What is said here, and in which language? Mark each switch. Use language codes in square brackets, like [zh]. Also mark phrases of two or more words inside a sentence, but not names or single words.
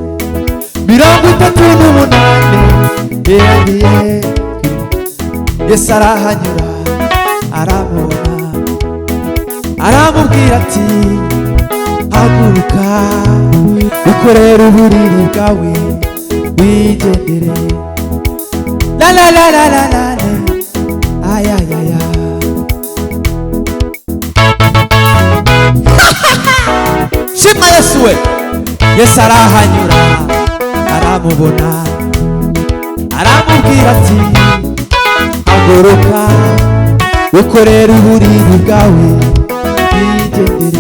[rw] 38 iragiye Yesu arahanyura aramubona aramubwira ati haguruka ukorera uburiri bwawe wigendere. La la la la la la la, ay ay ay ay. Shima Yesu we. Yesu arahanyura aramubona aramubwira ati haguruka ukorera uburiri bwawe wigendere.